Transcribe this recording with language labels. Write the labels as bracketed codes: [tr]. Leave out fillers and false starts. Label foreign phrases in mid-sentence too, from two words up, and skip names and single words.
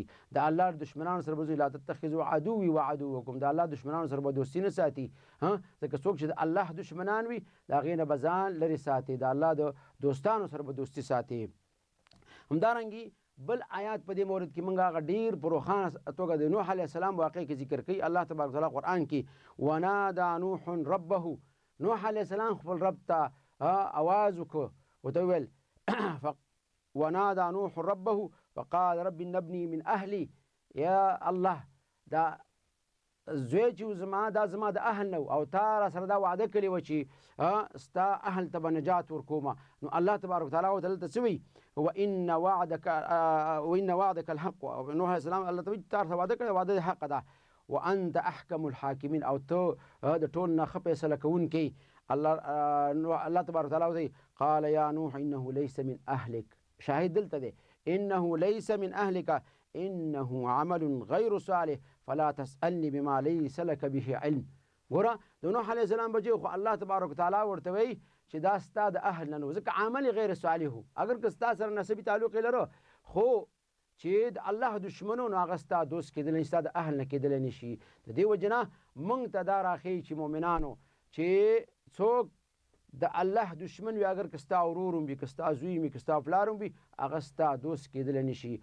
[ps] د الله دشمنانو سره به [ar] لا تتخذوا عدوي وعدوکم، [ps] د الله دشمنانو سره به دوستي نه ساتي، ځکه څوک چې د الله دشمنان وي د هغې نه به ځان لرې ساتي، د الله د دوستانو سره به دوستي ساتي. همدارنګې بل آیات په دې مورد کې موږ هغه ډېر په روښانه توګه د نوح علیه السلام واقع کې ذکر کوي. الله تبارک وتعالی قرآن کې [ar] ونادى نوح ربه، [ps] نوح علیه السلام خپل رب ته اواز وکړو، ورته وویل [ar] ونادى نوح ربه فقال رب ابني من اهلي، [ps] یا الله دا زوی چې زما دا زما د اهل نه او تا را سره دا وعده کړې وه چې ستا اهل ته به نجات ورکومه. نو الله تبارک وتعالی ورته دلته څه وایي [ar] وان وعدك الحق، [ps] نوح علیه السلام الله ته وایي تا ورته وعده کړې، وعده دې حقه ده، [ar] وانت احکم الحاکمین، [ps] او ته د ټول نه ښه فیصله کوونکی. [ar] الله تبارک وتعالی ورته قال یا نوح انه ليس من اهلك، [ps] شاهد دلته دی [ar] انه ليس من اهلك انه عمل غیر صالح فلا تسألني بما ليس لك به علم. [ps] ګوره د نوح علیه السلام بچی خو الله تبارک وتعالی ورته وایي چې دا ستا د اهل نه نو، ځکه [ar] عمل غیر صالح [ps] و، اگر که ستا سره نسبي تعلق یې لرو خو چې د الله دشمنو نو هغه ستا دوست کېدلی ستا د اهل نه کېدلی نه شي. د دې وجې نه موږ ته دا راښیي چې مؤمنانو چې څوک د الله دشمن وي، اگر که ستا ورور هم وي، که ستا زوی وي، که ستا پلار هم وي، هغه ستا دوست کېدلی نه شي.